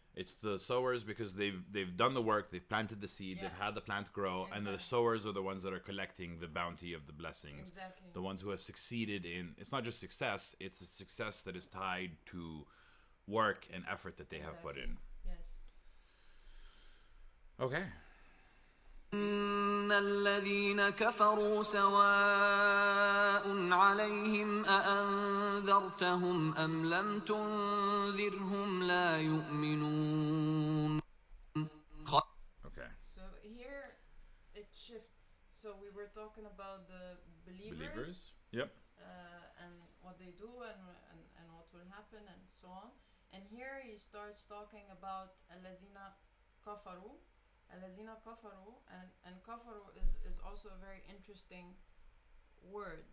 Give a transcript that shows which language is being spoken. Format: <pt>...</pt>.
<en>It's the sowers because they've done the work, they've planted the seed, they've had the plant grow, and the Exactly. sowers are the ones that are collecting the bounty of the blessings. Exactly. The ones who have succeeded in, it's not just success, it's a success that is tied to work and effort that they have put in. Yes. Okay.</en> <ar>إن الذين كفروا سواء عليهم أأنذرتهم أم لم تنذرهم لا يؤمنون.</ar> <en>Okay. So here it shifts. So we were talking about the believers. Yep. And what they do and what will happen and so on. And here he starts talking about</en> <ar>الذين كفروا. الذين كفروا,</ar> <en>and kafaru is also a very interesting word.</en>